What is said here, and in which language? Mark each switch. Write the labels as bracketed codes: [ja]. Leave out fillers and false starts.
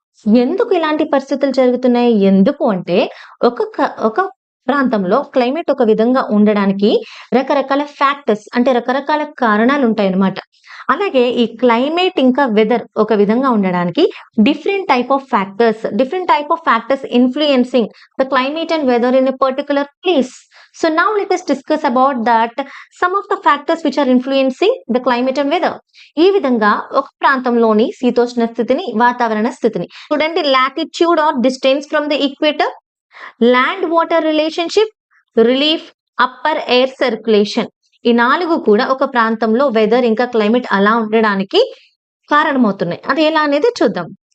[te] ఎందుకు ఇలాంటి పరిస్థితులు జరుగుతున్నాయి? ఎందుకు అంటే ఒక ప్రాంతంలో క్లైమేట్ ఒక విధంగా ఉండడానికి రకరకాల ఫ్యాక్టర్స్ అంటే రకరకాల కారణాలుంటాయన్నమాట. అలాగే ఈ క్లైమేట్ ఇంకా వెదర్ ఒక విధంగా ఉండడానికి [en] Different type of factors influencing the climate and weather in a particular place. So now let us discuss about that some of the factors which are influencing the climate and weather. [te] ఈ విధంగా ఒక ప్రాంతంలోని శీతోష్ణ స్థితిని, వాతావరణ స్థితిని చూడండి. [en] Latitude or distance from the equator, land water relationship, relief, upper air circulation. [te] ఈ 4 కూడా ఒక ప్రాంతంలో వెదర్ ఇంకా క్లైమేట్ అలా ఉండడానికి కారణమవుతున్నాయి. అది ఎలా అనేది చూద్దాం.